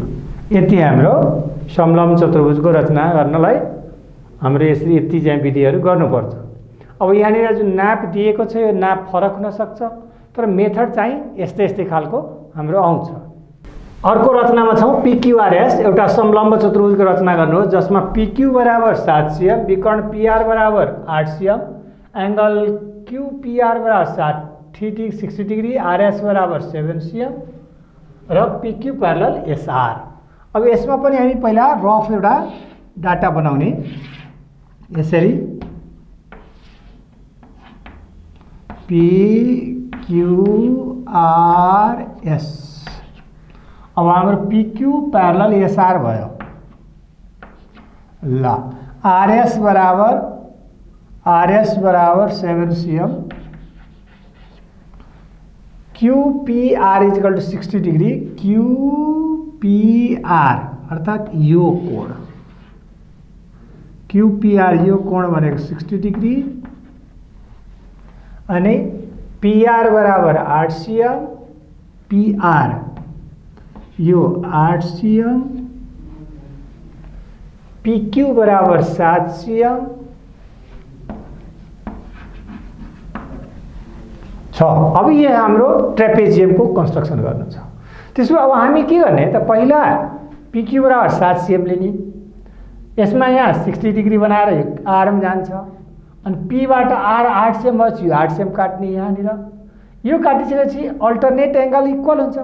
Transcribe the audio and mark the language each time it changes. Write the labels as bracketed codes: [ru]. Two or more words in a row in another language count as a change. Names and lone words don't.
[ne] यति हाम्रो समलम्ब चतुर्भुजको रचना गर्नलाई हाम्रो यसरी यति चाहिँ विधिहरू गर्नुपर्छ। अब यहाँनिर जुन नाप दिएको छ यो नाप फरक हुन सक्छ तर मेथड चाहिँ यस्तै खालको हाम्रो आउँछ। अर्को रचनामा छौं PQRS एउटा समलम्ब चतुर्भुजको रचना गर्नुहोस् जसमा PQ बराबर 7 cm विकर्ण PR बराबर 8 cm एंगल QPR बराबर 60 डिग्री RS बराबर 7 cm र PQ प्यारलल SR। अब यसमा पनि हामी पहिला रफ एउटा डाटा बनाउने। यसरी PQRS। अब हाम्रो PQ प्यारलल SR भयो। ल RS बराबर 7 cm QPR [en] is equal to 60 degree. [ne] QPR अर्थात यो कोण, QPR यो कोण भनेको 60 डिग्री अनि PR बराबर 8 cm, PR यो 8 cm, PQ बराबर 7 cm छ। अब यो हाम्रो ट्रेपेजियमको कन्स्ट्रक्सन गर्नु छ। त्यसो अब हामी के गर्ने त, पहिला PQ बराबर 7 cm लिने, यसमा यहाँ 60 डिग्री बनाएर आर्म जान्छ अनि P बाट R 8 cm भएपछि यो 8 cm काट्ने यहाँनिर, यो काटिसकेपछि [en] alternate angle equal [ne] हुन्छ।